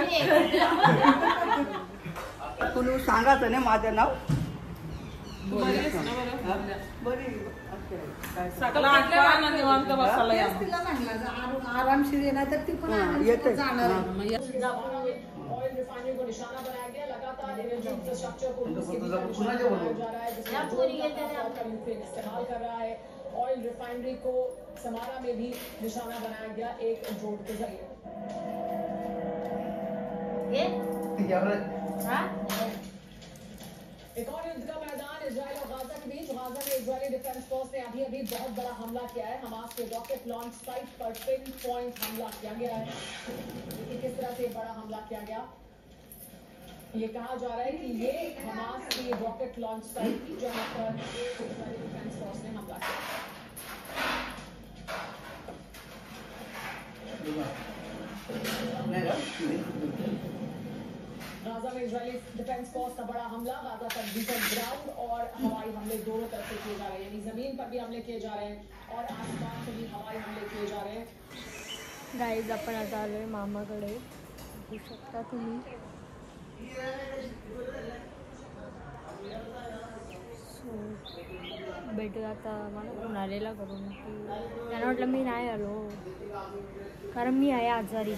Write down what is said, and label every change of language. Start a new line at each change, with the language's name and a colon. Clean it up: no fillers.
Marathi: कोणी सांगायचं नाही माझं नाव. आरामशीर येणार तर ती पण येते जाणार.
Hindi: ऑयल रिफाइनरी को निशाना बनाया गया. लगातार एनर्जी इंफ्रास्ट्रक्चर को इस्तेमाल कर रहा है. ऑयल रिफाइनरी को समारा में भी निशाना बनाया गया एक ड्रोन के जरिए. एक और युद्ध का मैदान इजराइल और गाजा के बीच. गाजा में इजरायली डिफेंस फोर्स ने अभी बहुत बड़ा हमला किया है. हमास के रॉकेट लॉन्च साइट पर पिन पॉइंट हमला किया गया है. किस तरह से बड़ा हमला किया गया ये कहा जा रहा है कि ये हमास की रॉकेट लॉन्च साइट थी जहां पर इजरायली डिफेंस फोर्स ने हमला किया। गाजा में इजरायली डिफेंस फोर्स का बड़ा हमला, गाजा पर भीषण ग्राउंड और हवाई हमले दोनों तरफ से किए जा रहे हैं, यानी जमीन पर भी हमले किए जा रहे हैं और आसमान से भी हवाई हमले किए जा रहे हैं।
Marathi: गाईज आपण आता आलोय मामाकडे, बघू शकता तुम्ही. भेटू आता मला फोन आलेला करून की त्यांना वाटलं मी नाही आलो, कारण मी आहे आजारी.